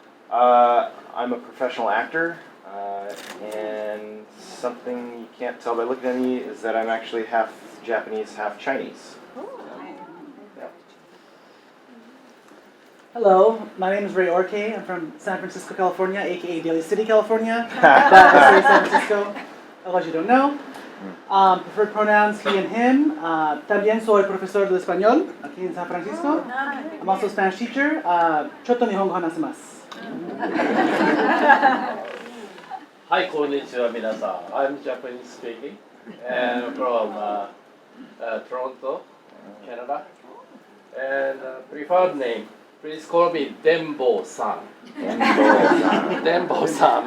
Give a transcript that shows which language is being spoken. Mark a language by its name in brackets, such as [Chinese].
[English] I'm a professional actor, and something you can't tell by looking at me is that I'm actually half Japanese, half Chinese. Hello, my name is Ray Ohki. I'm from San Francisco, California, aka Daly City, California. But I say San Francisco, otherwise you don't know. Preferred pronouns, he and him. [Spanish] También soy profesor de español aquí en San Francisco. [English] I'm also a Spanish teacher. [Japanese] Chotto nihongo hanasemasu. [English] Hi, konnichiwa, minasan. I'm Japanese speaking, and from Toronto, Canada. And preferred name, please call me Denbo-san. Denbo-san.